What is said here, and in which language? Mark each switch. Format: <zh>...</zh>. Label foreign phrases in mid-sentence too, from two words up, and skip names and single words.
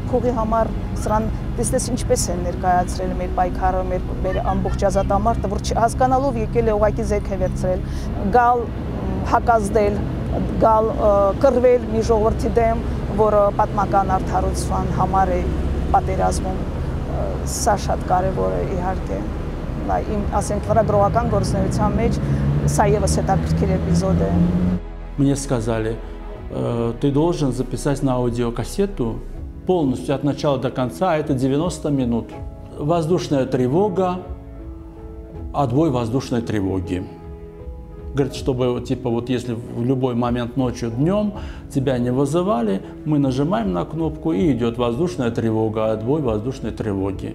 <hy>փողի համար սրան տեսնես ինչպես են ներկայացրել մեր պայքարը, մեր ամբողջ ազատամարտը, որ հասկանալով եկել է ուղղակի զենք է վերցրել, գալ հակազդել, գալ կռվել մի ժողովրդի դեմ, որը պատմական արդարության համար է պատերազմում, սա շատ կարևոր է իհարկե, իմ ասենք լրագրողական գործունեության մեջ սա եւս հետաքրքիր էպիզոդ է։</hy> <ru>Мне сказали, ты должен записать на аудиокассету полностью от начала до конца, это 90 минут. Воздушная тревога, отбой воздушной тревоги. Говорит, чтобы, типа, вот если в любой момент ночью, днем тебя не вызывали, мы нажимаем на кнопку и идет воздушная тревога, отбой воздушной тревоги.</ru>